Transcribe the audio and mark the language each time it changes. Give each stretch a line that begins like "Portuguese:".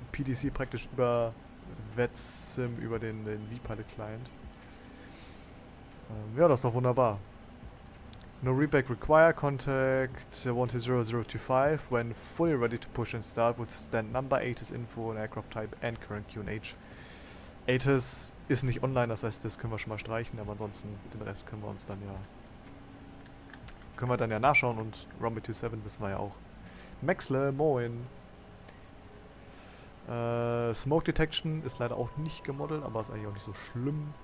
German: PDC praktisch über VATSIM, über den vPilot-Client. Ja, das ist doch wunderbar.
English: No reback required. Contact 120-025 when fully ready to push and start with stand number, ATIS info, and aircraft type and current QNH.
German: ATIS ist nicht online, das heißt, das können wir schon mal streichen, aber ansonsten den Rest können wir uns dann ja nachschauen und Rumble 27 wissen wir ja auch. Maxle, moin. Smoke Detection ist leider auch nicht gemodelt, aber ist eigentlich auch nicht so schlimm.